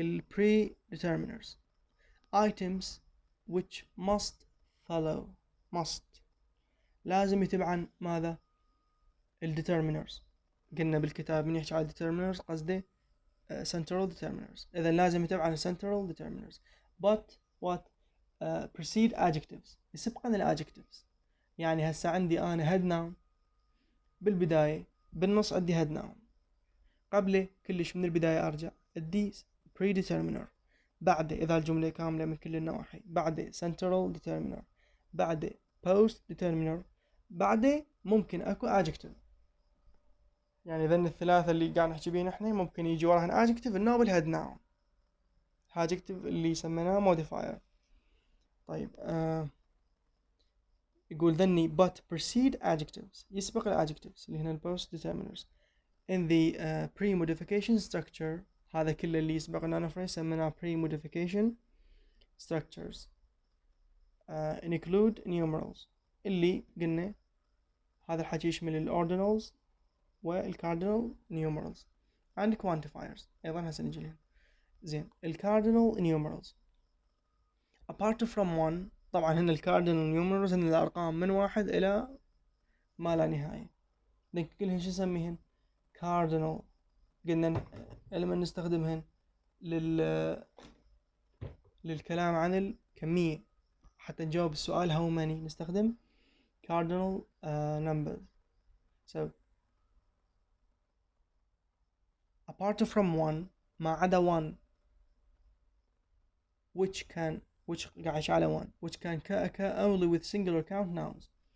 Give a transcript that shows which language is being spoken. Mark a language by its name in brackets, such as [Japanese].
[English] predeterminers items which must follow [Arabic] لازم يتبعن ماذا؟ [English] determiners. [Arabic] قلنا بالكتاب من يحكي على determiners قصده central determiners، إذا لازم يتبعن central determiners [English] but what precede adjectives [Arabic] يسبقن adjectives. يعني هسه عندي أنا head noun بالبداية، بالنص عندي head noun، قبله كلش من البداية أرجع عندي predeterminer، بعده إذا الجملة كاملة من كل النواحي، بعده central determiner، بعده postdeterminer، بعده ممكن اكو adjective. يعني ذن الثلاثة اللي قاعد نحكي بيهم احنا ممكن يجي وراهن adjective النوع بالhead noun، adjective اللي سميناه modifier. طيب يقول ذني [English] but precede adjectives [Arabic] يسبق adjectives اللي هنا postdeterminers in the pre-modification structure. هذا كله اللي يسبق noun phrase سميناه pre-modification structures [English] include numerals [Arabic] اللي قلنا هذا الحكي يشمل الأوردينالز والكاردينال نيومرالز [English] and quantifiers. [Arabic] أيضا هسه نجي لهم. زين الكاردينال numerals apart from 1. طبعا هن الكاردينال numerals هن الأرقام من 1 إلى ما لا نهاية. كلهن شو نسميهن؟ cardinal. قلنا لما نستخدمهن للكلام عن الكمية حتى نجاوب السؤال how many نستخدم cardinal numbers. [English] So apart from 1 [Arabic] ما عدا 1 [English] which [Arabic] قاعد على 1 [English] which can occur only with singular count nouns.